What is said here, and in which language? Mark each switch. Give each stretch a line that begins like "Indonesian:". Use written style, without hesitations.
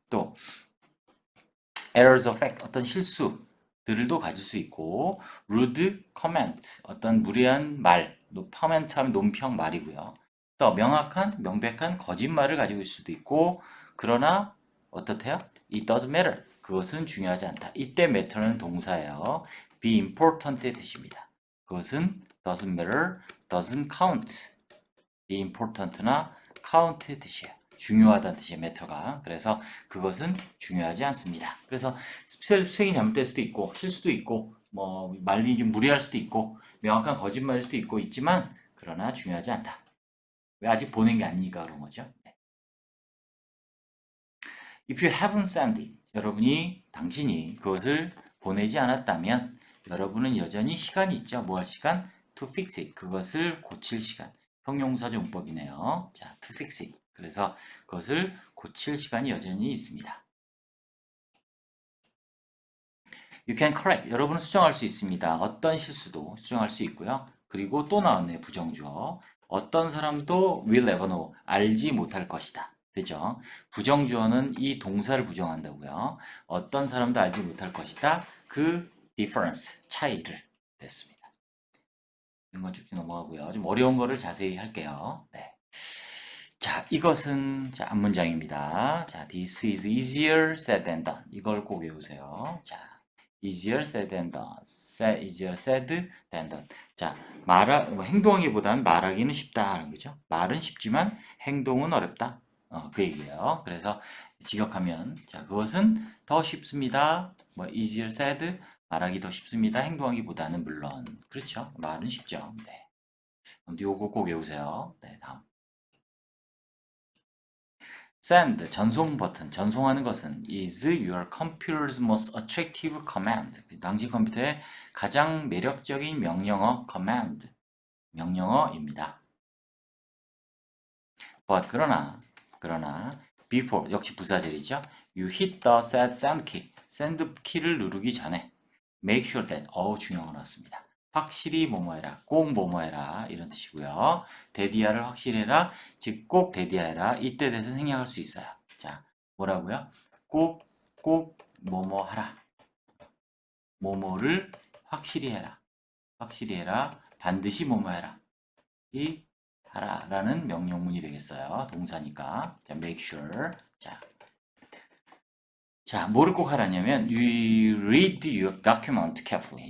Korean: 또 errors of fact 어떤 실수들도 가질 수 있고 rude comment 어떤 무례한 말, comment 하면 논평 말이고요. 또 명확한 명백한 거짓말을 가지고 있을 수도 있고 그러나 어떻대요?
English: It doesn't matter.
Korean: 그것은 중요하지 않다. 이때 matter는 동사예요. be important의 뜻입니다. 그것은
English: doesn't matter, doesn't count.
Korean: be important나 count의 뜻이에요. 중요하다는 뜻이에요. matter가. 그래서 그것은 중요하지 않습니다. 그래서 스펠링이 잘못될 수도 있고 실수도 있고 뭐 말이 좀 무리할 수도 있고 명확한 거짓말일 수도 있고 있지만 그러나 중요하지 않다. 왜 아직 보낸 게 아니니까 그런 거죠. 네.
English: If you haven't sent it,
Korean: 당신이 그것을 보내지 않았다면 여러분은 여전히 시간이 있죠. 뭐 할 시간? To fix it. 그것을 고칠 시간. 형용사적 문법이네요. 자, to fix it. 그래서 그것을 고칠 시간이 여전히 있습니다.
English: You can correct.
Korean: 여러분은 수정할 수 있습니다. 어떤 실수도 수정할 수 있고요. 그리고 또 나왔네요. 부정주어. 어떤 사람도
English: will ever know.
Korean: 알지 못할 것이다. 되죠? 부정주어는 이 동사를 부정한다고요. 어떤 사람도 알지 못할 것이다. 그 difference, 차이를 됐습니다. 이런 건 쭉쭉 넘어가고요. 좀 어려운 거를 자세히 할게요. 네. 자, 이것은 자, 앞문장입니다.
English: 자, this is easier said than done.
Korean: 이걸 꼭 외우세요. 자, easier said than done.
English: easier said than done.
Korean: 자, 행동하기보다는 말하기는 쉽다는 거죠. 말은 쉽지만 행동은 어렵다. 그 얘기예요. 그래서 직역하면 자, 그것은 더 쉽습니다. 뭐 easier said 말하기 더 쉽습니다. 행동하기보다는 물론 그렇죠. 말은 쉽죠. 네. 그럼 요거 꼭 외우세요. 네, 다음. send 전송 버튼 전송하는 것은
English: is your computer's most attractive command
Korean: 당신 컴퓨터의 가장 매력적인 명령어 command 명령어입니다. but 그러나 before 역시 부사절이죠.
English: you hit the send key send
Korean: 키를 누르기 전에
English: make sure that
Korean: 중요한 거 나왔습니다. 확실히 뭐뭐해라, 꼭 뭐뭐해라 이런 뜻이고요. 대디아를 확실해라, 즉 꼭 대디아해라. 이때 대해서 생략할 수 있어요. 자, 뭐라고요? 꼭 뭐뭐하라. 뭐뭐를 확실히 해라. 확실히 해라. 반드시 뭐뭐해라. 이 하라라는 명령문이 되겠어요. 동사니까. 자, make sure.
English: 자,
Korean: 뭐를 꼭 하라냐면
English: you read your document carefully.